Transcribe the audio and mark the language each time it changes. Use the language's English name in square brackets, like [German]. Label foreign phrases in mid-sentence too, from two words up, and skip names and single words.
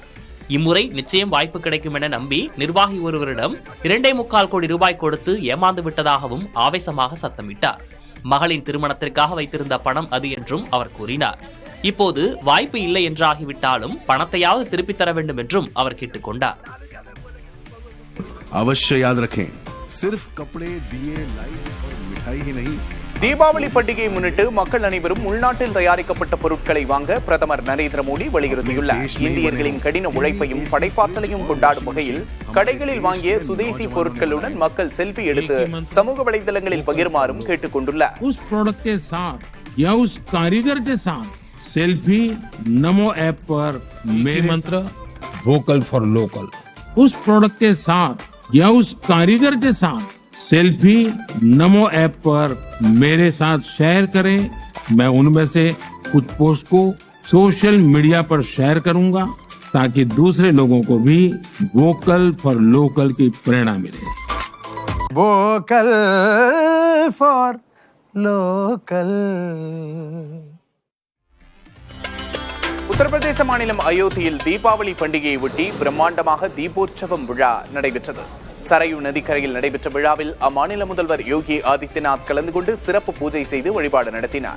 [Tamil] இம்முறை நிச்சயம் வாய்ப்பு கிடைக்கும் என நம்பி நிர்வாகி ஒருவரிடம் 2.25 கோடி ரூபாய் கொடுத்து ஏமாந்து விட்டதாகவும் ஆவேசமாக சத்தமிட்டார். மகளின் திருமணத்திற்காக வைத்திருந்த பணம் அது என்றும் அவர் கூறினார். இப்போது வாய்ப்பு இல்லை என்றாகிவிட்டாலும் பணத்தையாவது திருப்பித் தர வேண்டும் என்றும் அவர் கேட்டுக்கொண்டார். [Hindi] अवश्य याद रखें, सिर्फ कपड़े, दिए, लाइट और मिठाई ही नहीं. [Tamil] தீபாவளி பண்டிகையை முன்னிட்டு மக்கள் அனைவரும் உள்நாட்டில் தயாரிக்கப்பட்ட பொருட்களை வாங்க பிரதமர் நரேந்திர மோடி வலியுறுத்தியுள்ளார். இந்தியர்களின் கடின உழைப்பையும் படைப்பாற்றலையும் கொண்டாடும் வகையில் கடைகளில் வாங்கிய சுதேசி பொருட்களுடன் மக்கள் செல்ஃபி எடுத்து சமூக வலைதளங்களில் பகிருமாறும் கேட்டுக் கொண்டுள்ளார். [Hindi] उस प्रोडक्ट के साथ या उस कारीगर के साथ सेल्फी नमो ऐप पर मेरे मंत्र [English] vocal for local. [Hindi] उस प्रोडक्ट के साथ या उस कारीगर के साथ सेल्फी नमो ऐप पर मेरे साथ शेयर करें. मैं उनमें से कुछ पोस्ट को [English] social media [Hindi] पर शेयर करूंगा ताकि दूसरे लोगों को भी [English] vocal for local [Hindi] की प्रेरणा मिले. [English] vocal for local. [Tamil] உத்தரப்பிரதேச மாநிலம் அயோத்தியில் தீபாவளி பண்டிகையை ஒட்டி பிரம்மாண்டமாக தீபோற்சவம் விழா நடைபெற்றது. சரையு நதிக்கரையில் நடைபெற்ற விழாவில் அம்மாநில முதல்வர் யோகி ஆதித்யநாத் கலந்து கொண்டு சிறப்பு பூஜை செய்து வழிபாடு நடத்தினார்.